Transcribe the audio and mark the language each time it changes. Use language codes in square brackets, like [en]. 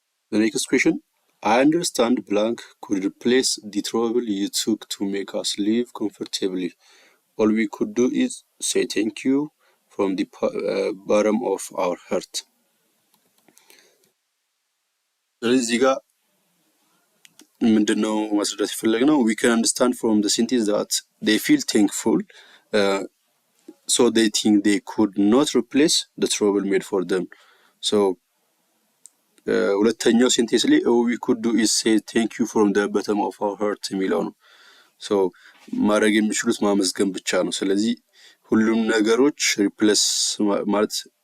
[en] The next question, I understand blank could replace the trouble you took to make us live comfortably. All we could do is say thank you from the bottom of our heart. [am] ስለዚህ ጋር ምንድነው ማስረዳት የፈለግነው? [en] We can understand from the sentence that they feel thankful, so they think they could not replace the trouble made for them. [am] So ሁለተኛው ሴንቴንስ ላይ [en] all we could do is say thank you from the bottom of our heart [am] የሚለው ነው። so ማድረግ የሚችሉት ማመስገን ብቻ ነው። ስለዚህ ሁሉም ነገሮች ሪፕሌስ ማለት